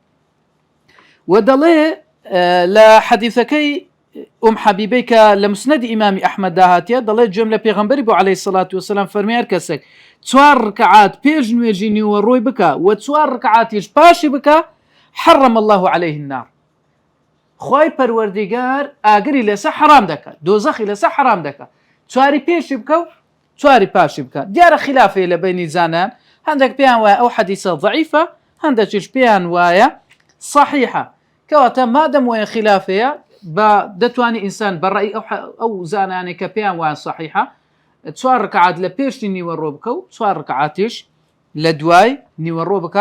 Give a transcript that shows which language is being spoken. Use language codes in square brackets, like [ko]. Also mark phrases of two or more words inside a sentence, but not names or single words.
[ckb] و دەڵێ لە حەدیثەکەی ئوم حەبیبەی کە لە مسنەدی ئیمامی ئەحمەد داهاتیە، دەڵێ گوێم لە پێغەمبەری بۆ [ar] عەلەیهی سەڵات وسەلام [ckb] فەرمێ هەر کەسێک 4 ڕکعات پێش نوێژی نیوەڕۆی بکە و 4 ڕکعاتیش پاشی بکە، [ar] حرم الله عليه النار، [ckb] خوای پەروەردیگار ئاگری لەسەر حرام دەکات، دۆزەخی لەسەر حرام دەکات. 4 پێشی بکە و 4 پاشی بکە. دیارە خلافەیە لە بینی زانان، هەندێک پێیان وایە ئەو حەدیثە ضعیفە، هەندێکیش پێیان وایە صحیحە. کەواتە مادەم وایە خلافەیە بە دەتوانی ئینسان بەڕای ئەو زانانێک کە پێیان وایە صحیحە 4 ڕکعات لە پێشی نیوەڕۆ بکە و 4 ڕکعاتیش لە دوای نیوەڕۆ بکە.